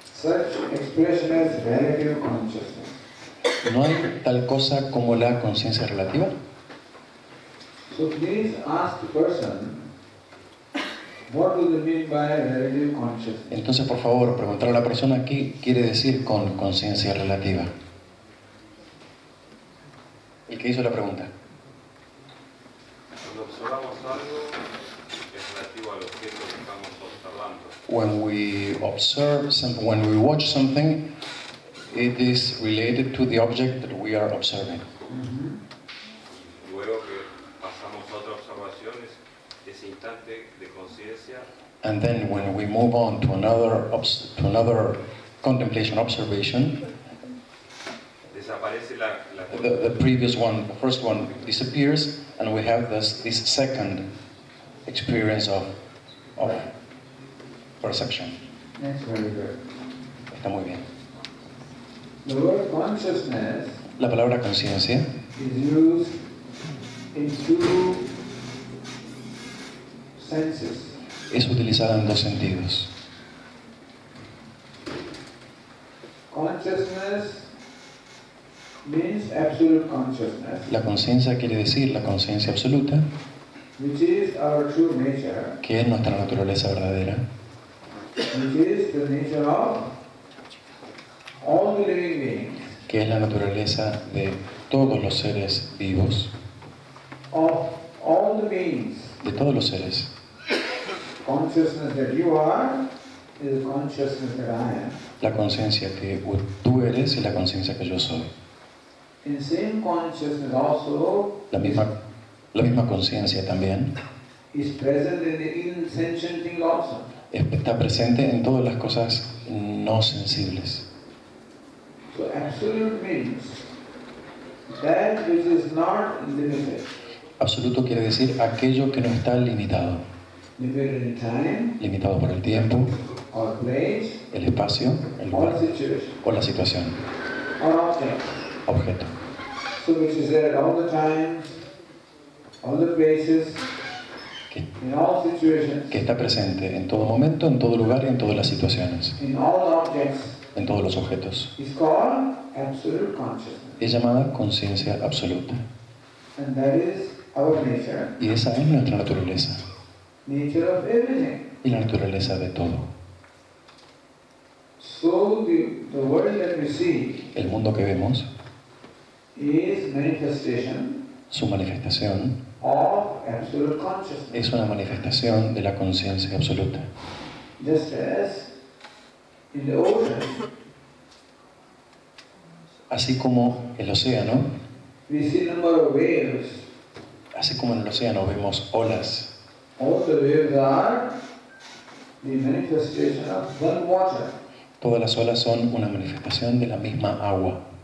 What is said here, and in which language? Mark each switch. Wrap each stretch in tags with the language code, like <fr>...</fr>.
<en>such expression as relative consciousness.</en> <es>¿No hay tal cosa como la conciencia relativa?</es> <en>So please ask the person, what do they mean by relative consciousness?</en> <es>Entonces, por favor, preguntar a la persona qué quiere decir con conciencia relativa. El que hizo la pregunta. Cuando observamos algo, es relativo al objeto que estamos observando.</es> <en>When we observe something, when we watch something, it is related to the object that we are observing.</en> <es>Y luego que pasamos a otra observación, ese instante de conciencia</es> <en>And then when we move on to another contemplation, observation,</en> <es>desaparece la</es> <en>the previous one, the first one disappears, and we have this second experience of perception. That's very good.</en> <es>Está muy bien.</es> <en>The word consciousness</en> <es>La palabra conciencia</es> <en>is used in two senses.</en> <es>es utilizada en dos sentidos.</es> <en>Consciousness means absolute consciousness,</en> <es>La conciencia quiere decir la conciencia absoluta,</es> <en>which is our true nature,</en> <es>que es nuestra naturaleza verdadera,</es> <en>which is the nature of all the living beings,</en> <es>que es la naturaleza de todos los seres vivos,</es> <en>of all the beings.</en> <es>de todos los seres.</es> <en>Consciousness that you are is the consciousness that I am.</en> <es>La conciencia que tú eres y la conciencia que yo soy.</es> <en>In same consciousness also</en> <es>La misma conciencia también</es> <en>is present in the insentient thing also.</en> <es>está presente en todas las cosas no sensibles.</es> <en>So absolute means that which is not limited.</en> <es>Absoluto quiere decir aquello que no está limitado.</es> <en>Limited in time</en> <es>Limitado por el tiempo,</es> <en>or place</en> <es>el espacio, el</es> <en>or</en> <es>lugar</es> <en>situation</en> <es>o la situación,</es> <en>or object.</en> <es>objeto.</es> <en>So which is there at all the times, all the places,</en> <es>Que,</es> <en>in all situations,</en> <es>que está presente en todo momento, en todo lugar y en todas las situaciones,</es> <en>in all objects,</en> <es>en todos los objetos.</es> <en>is called absolute consciousness.</en> <es>Es llamada conciencia absoluta.</es> <en>And that is our nature,</en> <es>Y esa es nuestra naturaleza.</es> <en>nature of everything.</en> <es>Y la naturaleza de todo.</es> <en>So the world that we see</en> <es>El mundo que vemos,</es> <en>is manifestation</en> <es>su manifestación,</es> <en>of absolute consciousness.</en> <es>es una manifestación de la conciencia absoluta.</es> <en>Just as in the ocean,</en> <es>Así como el océano,</es> <en>we see number of waves.</en> <es>así como en el océano vemos olas,</es> <en>All the waves are the manifestation of one water.</en> <es>todas las olas son una manifestación de la misma agua.</es>